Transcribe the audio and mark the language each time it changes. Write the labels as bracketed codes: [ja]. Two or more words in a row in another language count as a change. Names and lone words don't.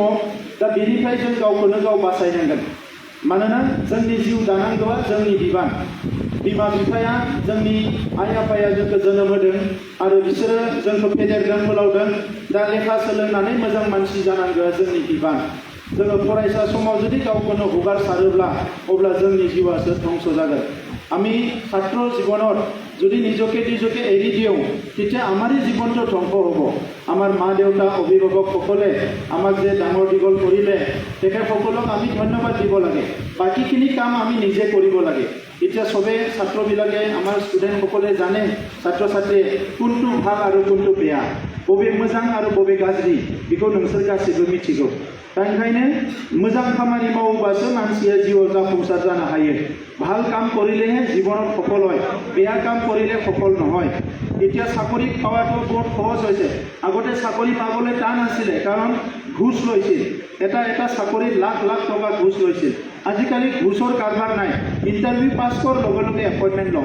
[brx] दा बेनिफ्राय जों गावखौनो गाव बासायनांगोन। मानोना जोंनि जिउ दानांगौआ जोंनि बिबान। बिमा बिफाया, जोंनि आइ आफाया जोंखौ जोनोम होदों आरो बिसोरो जोंखौ फेदेरदों फोलावदों। दा लेखा सोलोंनानै मोजां मानसि जानांगौआ जोंनि बिबान। जोङो फरायसा समाव जुदि गावखौनो हगारसारोब्ला अब्ला जोंनी जीवासो ধ্বংস जागोन। [as] আমি ছাত্র জীবনত যদি নিজকে এৰি দিওঁ তেতিয়া আমাৰেই জীৱনটো ধ্বংস হ'ব। আমাৰ মা দেউতা অভিভাৱকসকলে আমাক যে ডাঙৰ দীঘল কৰিলে তেখেতসকলক আমি ধন্যবাদ দিব লাগে। বাকীখিনি কাম আমি নিজে কৰিব লাগে। এতিয়া সবে ছাত্ৰবিলাকে, আমাৰ ষ্টুডেণ্টসকলে জানে ছাত্ৰ ছাত্ৰীয়ে কোনটো ভাল আৰু কোনটো বেয়া, [brx] बबे मोजां आरो बबे गाज्रि बेखौ नोंसोर गासैबो मिथिगौ। दा ओंखायनो मोजां खामानि मावोबासो मानसिया जिउआव जाफुंसार जानो हायो। [as] ভাল কাম কৰিলেহে জীৱনত সফল হয়, বেয়া কাম কৰিলে সফল নহয়। এতিয়া চাকৰি পোৱাটো বহুত সহজ হৈছে। আগতে চাকৰি পাবলৈ টান আছিলে, কাৰণ ঘুষ লৈছিল। এটা চাকৰিত লাখ লাখ টকা ঘুষ লৈছিল। আজিকালি ঘুষৰ কাৰবাৰ নাই, ইণ্টাৰভিউ পাছ কৰ লগে লগে এপইণ্টমেণ্ট লওঁ।